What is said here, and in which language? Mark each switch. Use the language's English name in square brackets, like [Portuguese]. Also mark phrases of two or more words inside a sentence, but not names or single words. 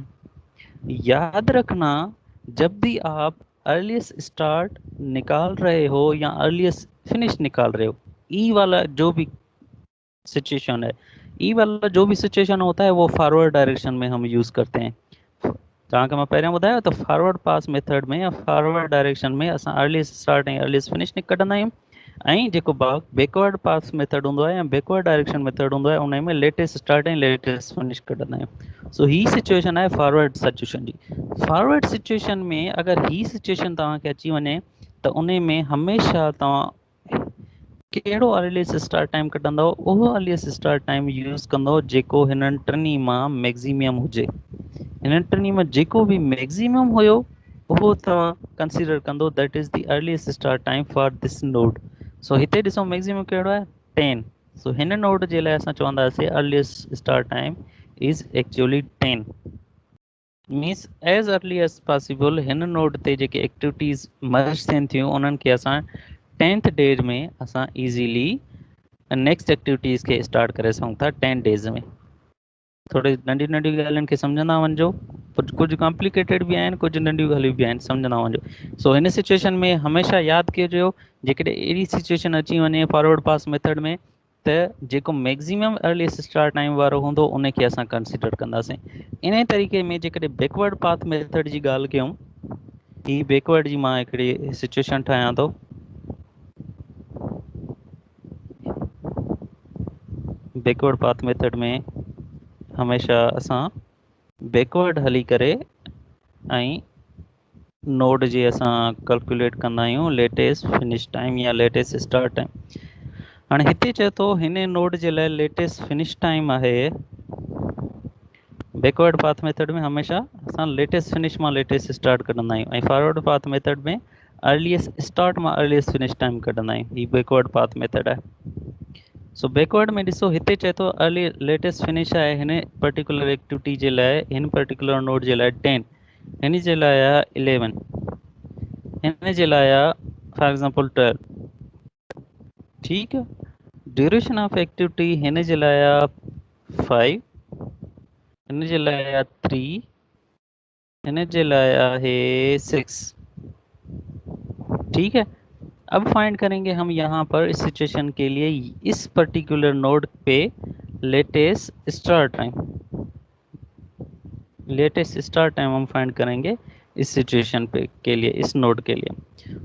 [Hindi] याद रखना जब भी आप [English] earliest start [Hindi] निकाल रहे हो या [English] earliest finish [Hindi] निकाल रहे हो, ई वाला जो भी सिचुएशन है, ई वाला जो भी सिचुएशन होता है वो [English] forward direction [Hindi] में हम यूज़ करते हैं। [Sindhi] तव्हांखे मां पहिरियों ॿुधायो त [English] forward pass method [Sindhi] में या [English] forward direction [Sindhi] में असां [English] earliest start [Sindhi] ऐं [English] earliest finish [Sindhi] कढंदा आहियूं, ऐं जेको [English] backward pass method [Sindhi] हूंदो आहे या [English] backward direction method [Sindhi] हूंदो आहे उन में [English] latest start [Sindhi] ऐं [English] latest finish [Sindhi] कढंदा आहियूं। सो ही सिचुएशन आहे [English] forward situation [Sindhi] जी। [English] forward situation [Sindhi] में अगरि ही सिचुएशन तव्हांखे अची वञे त उन में हमेशह तव्हां कहिड़ो [English] earliest start time [Sindhi] कढंदव, उहो [English] earliest start time use [Sindhi] कंदव जेको हिननि टिनी मां मैक्सिमम हुजे। हिननि टिनी मां जेको बि मैक्सिमम हुयो उहो तव्हां कंसीडर कंदो, [English] that is the earliest start time for this node. [Sindhi] सो हिते ॾिसो मैक्सिमम कहिड़ो आहे 10। सो हिन नोड जे लाइ असां चवंदासीं [English] earliest start time is actually 10. means as early as possible [Sindhi] हिन नोड ते जेके एक्टिविटीज़ मर्ज थियनि थियूं उन्हनि खे असां [English] 10th day [Sindhi] में असां [English] easily next activities [Sindhi] खे स्टार्ट करे सघूं था [English] 10 days [Sindhi] में। थोड़ी नंढियूं नंढियूं ॻाल्हियुनि खे सम्झंदा वञिजो, कुझु कॉम्प्लिकेटेड बि आहिनि, कुझु नंढियूं ॻाल्हियूं बि आहिनि, सम्झंदा वञिजो। सो हिन सिचुएशन में हमेशह यादि कजो, जेकॾहिं अहिड़ी सिचुएशन अची वञे [English] forward pass method [Sindhi] में, त जेको [English] maximum earliest start time [Sindhi] वारो हूंदो उन खे असां कंसीडर कंदासीं। इन तरीक़े में जेकॾहिं [English] backward path method [Sindhi] जी ॻाल्हि कयूं, ही बैकवर्ड जी मां हिकिड़ी सिचुएशन ठाहियां थो। [English] backward path method [Sindhi] में हमेशह असां बैकवर्ड हली करे ऐं नोड जे असां कैलकुलेट कंदा आहियूं [English] latest finish time [Sindhi] या [English] latest start time. [Sindhi] हाणे हिते चए थो हिन नोड जे लाइ [English] latest finish time [Sindhi] आहे, [English] backward path method [Sindhi] में हमेशह असां [English] latest finish [Sindhi] मां [English] latest start [Sindhi] कढंदा आहियूं ऐं [English] forward path method [Sindhi] में [English] earliest start [Sindhi] मां [English] earliest finish time [Sindhi] कढंदा आहियूं। ही [English] backward path method [Sindhi] आहे। सो बैकवर्ड में ॾिसो हिते चए थो [English] early latest finish [Sindhi] आहे हिन [English] particular activity [Sindhi] जे लाइ, हिन [English] particular node [Sindhi] जे लाइ 10, हिन जे लाइ आहे 11, हिन जे लाइ आहे [English] for example [Sindhi] 12। ठीकु आहे। [English] duration of activity [Sindhi] हिन जे लाइ आहे 5, हिन जे लाइ आहे 3, हिन जे लाइ आहे 6। [Hindi] ठीक है। अब फाइंड करेंगे हम यहाँ पर इस सिचुएशन के लिए इस [English] particular node [Hindi] पे [English] latest start time, latest start time [Hindi] हम फाइंड करेंगे इस सिचुएशन पे के लिए, इस नोड के लिए।